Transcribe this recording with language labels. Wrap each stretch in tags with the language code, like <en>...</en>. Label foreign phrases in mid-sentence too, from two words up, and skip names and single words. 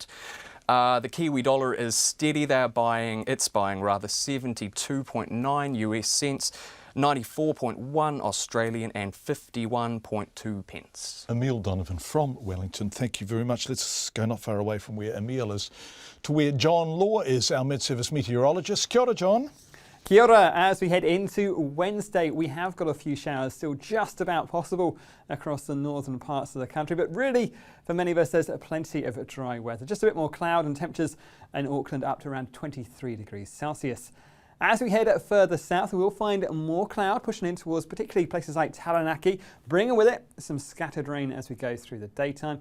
<en>The Kiwi dollar is steady. It's buying 72.9 US cents, 94.1 Australian and 51.2 pence. Emile Donovan from Wellington, thank you very much. Let's go not far away from where Emile is to where John Law is, our Mid-Service meteorologist.</en> <mi>Kia ora, John. Kia ora.</mi> <en>As we head into Wednesday, we have got a few showers still just about possible across the northern parts of the country, but really for many of us there's plenty of dry weather. Just a bit more cloud and temperatures in Auckland up to around 23 degrees Celsius. As we head further south, we will find more cloud pushing in towards particularly places like Taranaki, bringing with it some scattered rain as we go through the daytime.</en>